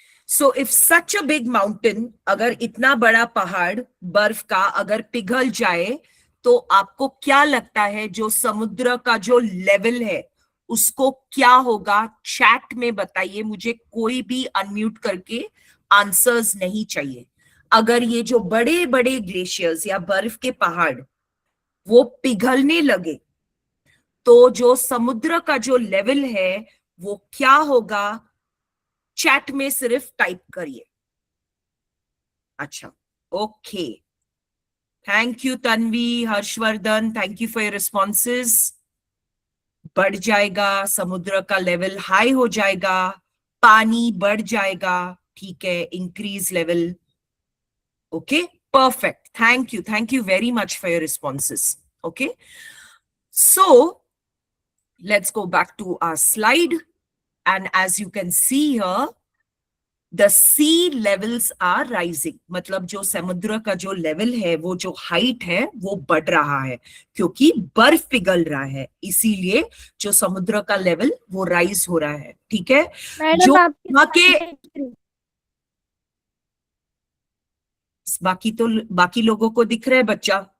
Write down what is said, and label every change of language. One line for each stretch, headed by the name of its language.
English: So if such a big mountain,
Hindi: अगर इतना बड़ा पहाड़ बर्फ का अगर पिघल जाए, तो आपको क्या लगता है जो समुद्र का जो लेवल है उसको क्या होगा? चैट में बताइए मुझे. कोई भी अनम्यूट करके आंसर्स नहीं चाहिए. अगर ये जो बड़े बड़े ग्लेशियर्स या बर्फ के पहाड़ वो पिघलने लगे तो जो समुद्र का जो लेवल है वो क्या होगा? चैट में सिर्फ टाइप करिए. अच्छा, okay.
English: Thank you Tanvi, Harshvardhan, thank you for your responses.
Hindi: बढ़ जाएगा, समुद्र का लेवल हाई हो जाएगा, पानी बढ़ जाएगा. ठीक है,
English: Increase level. Okay, perfect. Thank you very much for your responses. Okay, so let's go back to our slide, and as you can see here, the sea levels are rising.
Hindi: मतलब जो समुद्र का जो लेवल है, वो जो height है वो बढ़ रहा है क्योंकि बर्फ पिघल रहा है, इसीलिए जो समुद्र का लेवल वो राइज हो रहा है. ठीक है, जो वहां के बाकी लोगों को दिख रहा है बच्चा?